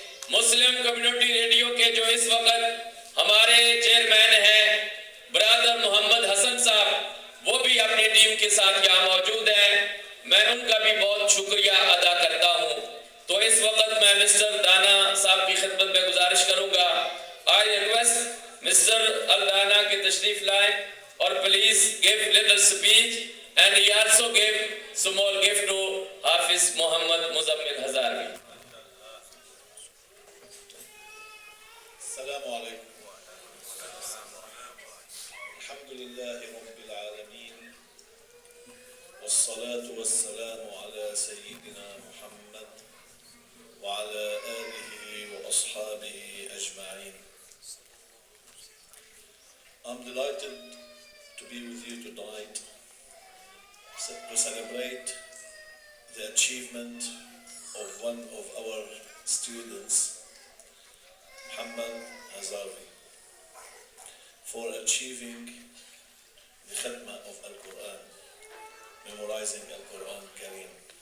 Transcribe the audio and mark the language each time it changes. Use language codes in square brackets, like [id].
[ur] مسلم community radio کے جو اس وقت ہمارے چیئرمین ہیں برادر محمد حسن صاحب، وہ بھی اپنی ٹیم کے ساتھ یہاں موجود ہیں، میں ان کا بھی بہت شکریہ ادا کرتا ہوں۔ تو اس وقت میں مسٹر دانا صاحب کی خدمت میں گزارش کروں گا، [en] I request [ur] مسٹر الدانا کی تشریف لائیں اور [en] please give little speech and he also give small gift to [ur] حافظ محمد مزمل ہزاروی۔ السلام علیکم۔ [ar] الحمد للہ رب العالمین والصلاة والسلام على سيدنا محمد وعلى آله وأصحابه أجمعين. [en] I'm delighted to be with you tonight to celebrate the achievement of one of our students, Muhammad Hazarvi, for achieving the Khatma of Al-Quran, memorizing Al-Quran Kareem.